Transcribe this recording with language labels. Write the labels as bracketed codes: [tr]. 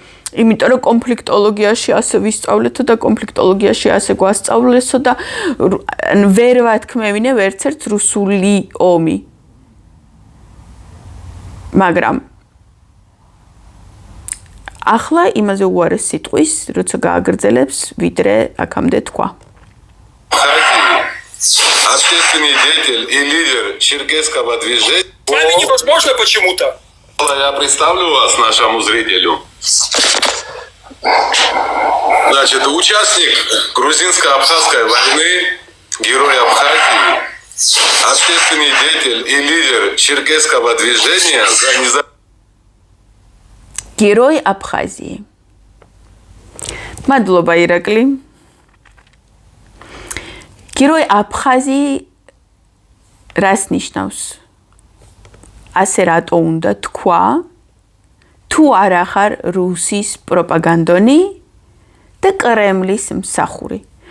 [ka] იმიტომ რომ კონფლიქტოლოგიაში ასე ვისწავლეთო და კონფლიქტოლოგიაში ასე გვასწავლესო და ვერ ვათქმევინე ვერც ერთ რუსული ომი. მაგრამ ახლა იმაზე უარეს სიტყვის, როცა გააგრძელებს, ვიდრე აქამდე თქვა. [ru] Общественный деятель и лидер черкесского движения. С вами невозможно почему-то. Я представлю вас нашему зрителю. Значит, участник грузинско-абхазской войны, герой Абхазии, общественный деятель и лидер черкесского движения за независимость. Герой Абхазии. [ka] Мадლობა ირაკლი. [ru] Герой Абхазии [ka] რას ნიშნავს? ასე რატო უნდა თქვა? თუ არ ახარ რუსის პროპაგანდონი და კრემლის მსახური.